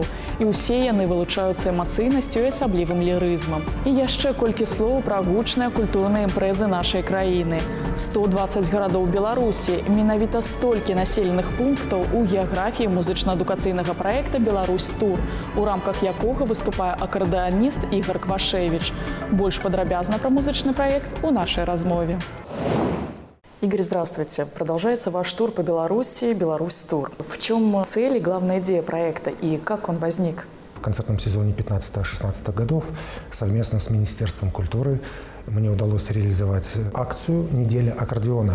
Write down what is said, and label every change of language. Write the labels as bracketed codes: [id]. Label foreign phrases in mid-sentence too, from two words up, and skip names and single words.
[be] І ўсе яны вылучаюцца эмацыйнасцю і асаблівым лірызмам. І яшчэ колькі слоў пра гучныя культурныя імпрэзы нашай краіны. 120 гарадоў Беларусі, менавіта столькі населеных пунктаў у геаграфіі музычна-адукацыйнага праекта «Беларусь-тур», у рамках якога выступае акардэаніст Игорь Квашевич. [ru] Больше подробязно про музычный проект у нашей размове. Игорь, здравствуйте. Продолжается ваш тур по Беларуси «Беларусь-тур». В чем цель и главная идея проекта и как он возник? В концертном сезоне 15-16 годов совместно с Министерством культуры мне удалось реализовать акцию «Неделя аккордеона».